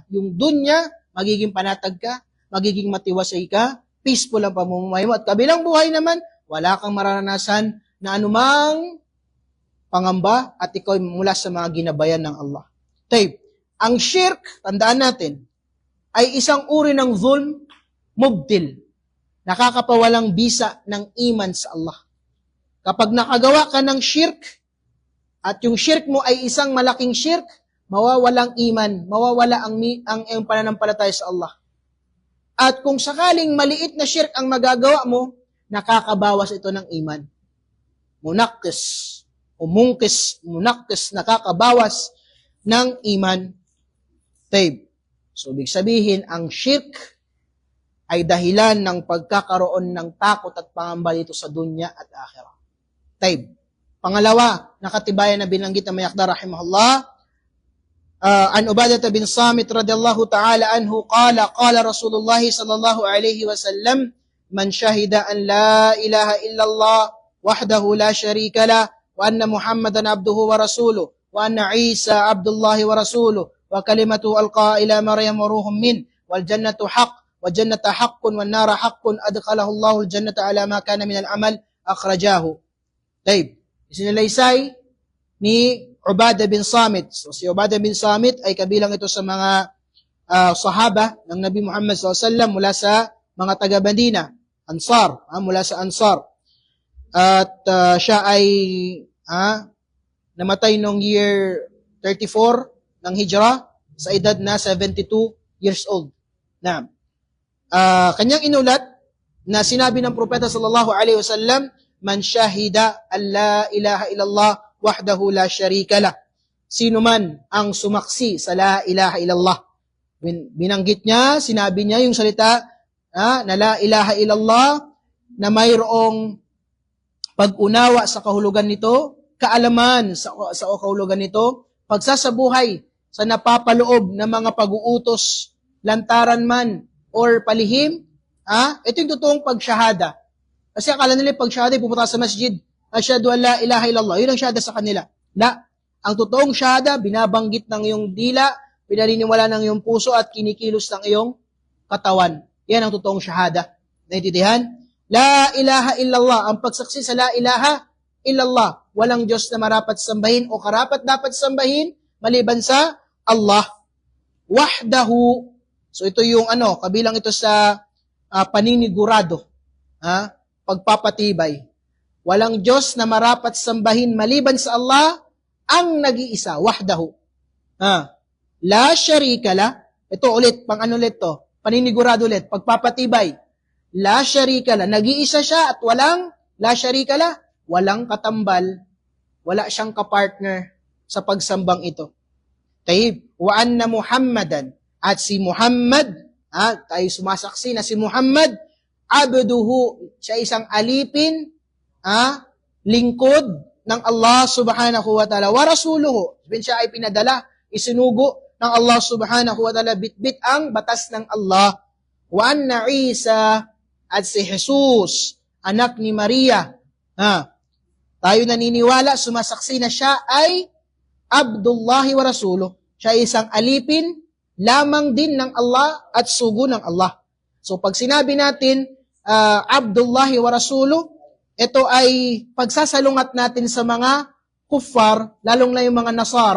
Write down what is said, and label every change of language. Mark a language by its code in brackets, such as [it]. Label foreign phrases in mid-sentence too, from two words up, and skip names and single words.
[tl] Yung dunya, magiging panatag ka, magiging matiwasay ka, peaceful ang pamumuhay mo. At kabilang buhay naman, wala kang mararanasan na anumang pangamba at ikaw mula sa mga ginabayan ng Allah. Taib, ang shirk, tandaan natin, ay isang uri ng zulm, mubdil, nakakapawalang bisa ng iman sa Allah. Kapag nakagawa ka ng shirk, at yung shirk mo ay isang malaking shirk, mawawalang iman, mawawala ang iyong pananampalataya sa Allah. At kung sakaling maliit na shirk ang magagawa mo, nakakabawas ito ng iman. Munakis, nakakabawas ng iman. Taib. So, ibig sabihin, ang shirk ay dahilan ng pagkakaroon ng takot at pangamba dito sa dunya at akhirah. Taib. Pangalawa, nakatibayan na binanggit na Mayakda [ar] رحمه الله، عن عبادة بن الصامت رضي الله تعالى عنه، قال رسول الله صلى الله عليه وسلم، من شهد أن لا إله إلا الله وحده لا شريك له, وأن محمدا عبده ورسوله، وأن عيسى عبد الله ورسوله، وكلمة ألقى إلى مريم وروح من، والجنة حق، والجنة حق، والنار حق، أدخله الله الجنة على ما كان من العمل، أخرجه. [tl] Taib. Isinalaysay ni Ubadah bin Samit. So, si Ubadah bin Samit ay kabilang ito sa mga sahaba ng Nabi Muhammad SAW mula sa mga taga-Madina, Ansar, mula sa Ansar. At siya ay namatay noong year 34 ng Hijrah sa edad na 72 [en] years old. [tl] Na kanyang inulat na sinabi ng propeta [ar] صلى الله عليه وسلم، من شهد أن لا إله إلا الله وحده لا شريك له. [tl] Sino man ang sumaksi sa [ar] لا إله إلا الله. [tl] Binanggit niya, sinabi niya yung salita na [ar] لا إله إلا الله [tl] na mayroong pag-unawa sa kahulugan nito, kaalaman sa kahulugan nito, pagsasabuhay sa napapaloob ng mga pag-uutos, lantaran man or palihim. Ito yung totoong pagsyahada. Kasi akala nila pagsyahada, pumunta sa masjid, [ar] أشهد أن لا إله إلا الله. [tl] Yun ang syahada sa kanila. Ang totoong syahada, binabanggit ng iyong dila, pinaniniwala ng iyong puso at kinikilos ng iyong katawan. Yan ang totoong syahada. Naintindihan? [ar] لا إله إلا الله. [tl] Ang pagsaksi sa [ar] لا إله إلا الله. [tl] Walang Diyos na marapat sambahin o karapat dapat sambahin maliban sa Allah. Wahdahu. So ito yung kabilang ito sa paninigurado. Pagpapatibay. Walang Diyos na marapat sambahin maliban sa Allah, ang nag-iisa, wahdahu. [ar] لا شريك له. [tl] Ito ulit, ulit to. Paninigurado ulit, pagpapatibay. [ar] لا شريك له. [tl] Nag-iisa siya at [ar] لا شريك له, [tl] walang katambal, wala siyang kapartner sa pagsambang ito. [ar] طيب، وأن محمدا. [tl] At si Muhammad, tayo sumasaksi na si Muhammad, abduhu, siya isang alipin, lingkod ng Allah [ar] سبحانه وتعالى. ورسوله, [tl] siya ay pinadala, isinugo ng Allah [ar] سبحانه وتعالى, [tl] bitbit ang batas ng Allah. [ar] وأن عيسى, [tl] at si Jesus, anak ni Maria. Tayo naniniwala, sumasaksi na siya ay [ar] عبد الله ورسوله. [tl] Siya ay isang alipin, lamang din ng Allah at sugo ng Allah. So pag sinabi natin, [ar] عبد الله ورسوله, [tl] ito ay pagsasalungat natin sa mga kuffar, lalong na yung mga Nasara.